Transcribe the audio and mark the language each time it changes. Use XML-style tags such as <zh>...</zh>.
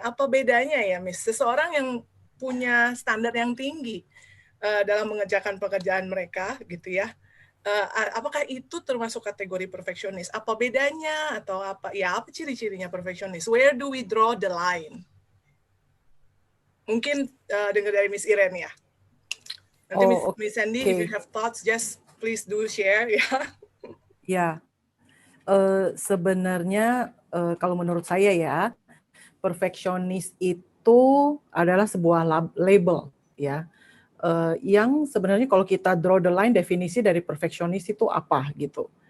<id>Apa bedanya ya, Miss? Seseorang yang punya standar yang tinggi dalam mengerjakan pekerjaan mereka, gitu ya. Apakah itu termasuk kategori perfeksionis? Apa bedanya atau apa? Ya, apa ciri-cirinya perfeksionis?</id> <en>Where do we draw the line?</en> <id>Mungkin dengar dari Miss Iren ya. Nanti</id> <en>Miss Sandy, if you have thoughts, just please do share ya.</en> <id>Ya, sebenarnya kalau menurut saya ya, perfeksionis itu adalah sebuah label ya. Yang sebenarnya kalau kita</id> <en>draw the line,</en> <id>definisi dari perfeksionis itu apa gitu.</id>